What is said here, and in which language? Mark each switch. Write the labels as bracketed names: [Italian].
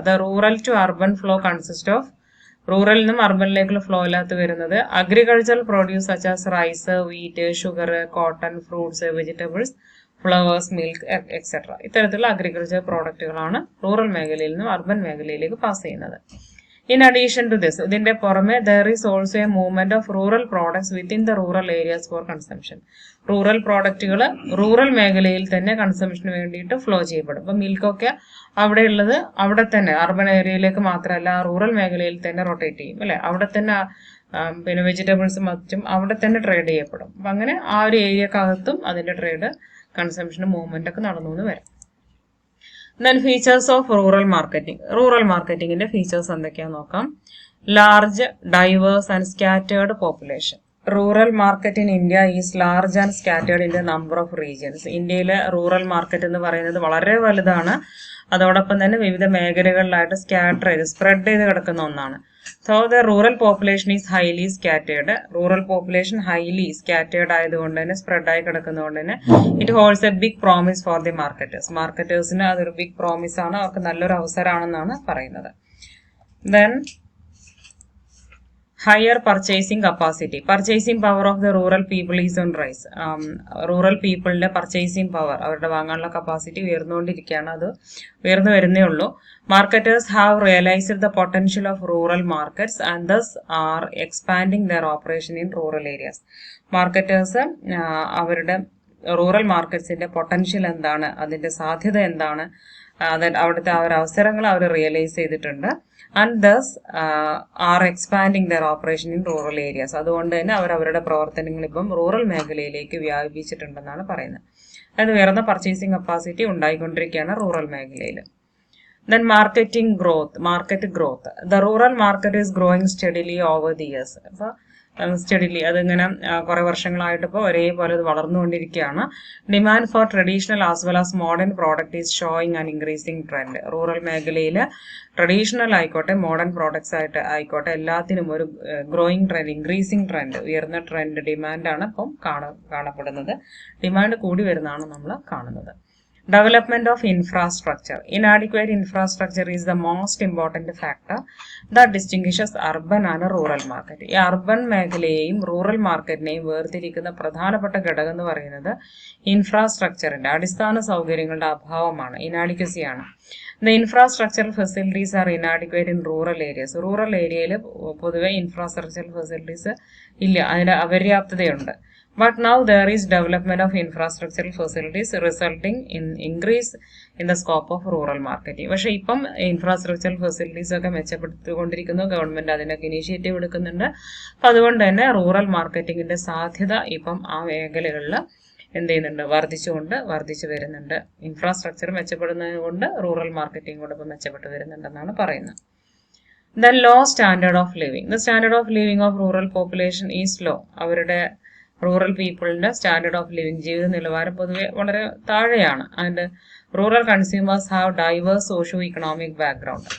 [English] the rural to urban flow consist of, [Malayalam] റൂറലിൽ നിന്നും അർബനിലേക്കുള്ള flow അല്ലാത്ത വരുന്നത് agricultural produce such as rice, wheat, sugar, cotton, fruits, vegetables, flowers, milk etcetera. ഇത്തരത്തിലുള്ള agriculture പ്രോഡക്റ്റുകളാണ് rural മേഖലയിൽ നിന്നും urban മേഖലയിലേക്ക് pass ചെയ്യുന്നത്. [English] In addition to this, [Malayalam] ഇതിന്റെ പുറമെ [English] there is also a movement of rural products within the rural areas for consumption. [Malayalam] Rural പ്രോഡക്റ്റുകൾ rural മേഖലയിൽ തന്നെ കൺസംഷന് വേണ്ടിയിട്ട് ഫ്ലോ ചെയ്യപ്പെടും. അപ്പം മിൽക്കൊക്കെ അവിടെ ഉള്ളത് അവിടെ തന്നെ അർബൻ ഏരിയയിലേക്ക് മാത്രമല്ല റൂറൽ മേഖലയിൽ തന്നെ റൊട്ടേറ്റ് ചെയ്യും അല്ലെ. അവിടെ തന്നെ പിന്നെ വെജിറ്റബിൾസും മറ്റും അവിടെ തന്നെ ട്രേഡ് ചെയ്യപ്പെടും. അപ്പം അങ്ങനെ ആ ഒരു ഏരിയക്കകത്തും അതിന്റെ ട്രേഡ് കൺസംഷൻ മൂവ്മെന്റ് ഒക്കെ നടന്നു എന്ന് വരാം. [English] Then features of rural marketing. Rural marketing in the features [Malayalam] എന്തൊക്കെയാന്ന് നോക്കാം. Large, diverse and scattered population. Rural market in India is large and scattered in the number of regions. ഇന്ത്യയിലെ rural market എന്ന് പറയുന്നത് വളരെ വലുതാണ്. അതോടൊപ്പം തന്നെ വിവിധ മേഖലകളിലായിട്ട് സ്കാറ്റർ ചെയ്ത് സ്പ്രെഡ് ചെയ്ത് കിടക്കുന്ന ഒന്നാണ്. [English] So the rural population is highly scattered. Rural population highly scattered [Malayalam] ആയതുകൊണ്ട് തന്നെ സ്പ്രെഡ് ആയി കിടക്കുന്നതുകൊണ്ട് തന്നെ [English] It holds a big promise for the marketers. [Malayalam] മാർക്കറ്റേഴ്സിന് അതൊരു ബിഗ് പ്രോമിസ് ആണ്, അവർക്ക് നല്ലൊരു അവസരമാണെന്നാണ് പറയുന്നത്. [English] Then higher purchasing capacity. Purchasing power of the rural people is on rise. Rural people's purchasing power, [Malayalam] അവരുടെ വാങ്ങാനുള്ള കപ്പാസിറ്റി ഉയർന്നുകൊണ്ടിരിക്കുകയാണ്. അത് ഉയർന്നു വരുന്നേ ഉള്ളൂ. [English] Marketers have realized the potential of rural markets and thus are expanding their operation in rural areas. [Malayalam] Marketers അവരുടെ rural മാർക്കറ്റ്സിന്റെ potential എന്താണ്, അതിന്റെ സാധ്യത എന്താണ്, അവിടുത്തെ ആ ഒരു അവസരങ്ങൾ അവർ റിയലൈസ് ചെയ്തിട്ടുണ്ട്. [English] And thus are expanding their operation in rural areas. [Malayalam] അതുകൊണ്ട് തന്നെ അവർ അവരുടെ പ്രവർത്തനങ്ങൾ ഇപ്പം റൂറൽ മേഖലയിലേക്ക് വ്യാപിപ്പിച്ചിട്ടുണ്ടെന്നാണ് പറയുന്നത്. അതായത് ഉയർന്ന പർച്ചേസിംഗ് കപ്പാസിറ്റി ഉണ്ടായിക്കൊണ്ടിരിക്കുകയാണ് റൂറൽ മേഖലയിൽ. [English] Then market growth. The rural market is growing steadily over the years. [Malayalam] അപ്പോൾ സ്റ്റഡിലി അതിങ്ങനെ കുറെ വർഷങ്ങളായിട്ട് ഇപ്പോൾ ഒരേപോലെ ഇത് വളർന്നുകൊണ്ടിരിക്കുകയാണ്. [English] Demand for traditional as well as modern product is showing and increasing trend. [Malayalam] Rural മേഖലയിൽ ട്രഡീഷണൽ ആയിക്കോട്ടെ മോഡേൺ പ്രോഡക്ട്സ് ആയിക്കോട്ടെ എല്ലാത്തിനും ഒരു ഗ്രോയിങ് ട്രെൻഡ്, ഇൻക്രീസിങ് ട്രെൻഡ്, ഉയർന്ന ട്രെൻഡ് ഡിമാൻഡാണ് ഇപ്പം കാണപ്പെടുന്നത്. ഡിമാൻഡ് കൂടി വരുന്നതാണ് നമ്മൾ കാണുന്നത്. [English] Development of infrastructure. Inadequate infrastructure is the most important factor that distinguishes urban and rural market. [Malayalam] ഈ അർബൻ മേഖലയെയും റൂറൽ മാർക്കറ്റിനെയും വേർതിരിക്കുന്ന പ്രധാനപ്പെട്ട ഘടകം എന്ന് പറയുന്നത് ഇൻഫ്രാസ്ട്രക്ചറിന്റെ അടിസ്ഥാന സൗകര്യങ്ങളുടെ അഭാവമാണ്, ഇനാഡിക്വസിയാണ്. [English] The infrastructural facilities are inadequate in rural areas. [Malayalam] Rural ഏരിയയിൽ പൊതുവെ ഇൻഫ്രാസ്ട്രക്ചറൽ ഫെസിലിറ്റീസ് ഇല്ല, അതിന്റെ അപര്യാപ്തതയുണ്ട്. [English] But now there is development of infrastructural facilities resulting in increase in the scope of rural marketing. [Malayalam] പക്ഷെ ഇപ്പം ഇൻഫ്രാസ്ട്രക്ചറൽ ഫെസിലിറ്റീസ് ഒക്കെ മെച്ചപ്പെടുത്തിക്കൊണ്ടിരിക്കുന്നു, ഗവൺമെന്റ് അതിനൊക്കെ initiative എടുക്കുന്നുണ്ട്. അപ്പം അതുകൊണ്ട് തന്നെ റൂറൽ മാർക്കറ്റിംഗിന്റെ സാധ്യത ഇപ്പം ആ മേഖലകളിൽ എന്ത് ചെയ്യുന്നുണ്ട്, വർദ്ധിച്ചു വരുന്നുണ്ട്. ഇൻഫ്രാസ്ട്രക്ചർ മെച്ചപ്പെടുന്നത് കൊണ്ട് റൂറൽ മാർക്കറ്റിംഗ് കൂടെ ഇപ്പം മെച്ചപ്പെട്ട് വരുന്നുണ്ടെന്നാണ് പറയുന്നത്. [English] Then low standard of living. The standard of living of rural population is low. [Malayalam] അവരുടെ റൂറൽ പീപ്പിളിന്റെ സ്റ്റാൻഡേർഡ് ഓഫ് ലിവിങ്, ജീവിത നിലവാരം പൊതുവെ വളരെ താഴെയാണ്. [English] And rural consumers have diverse socio economic background.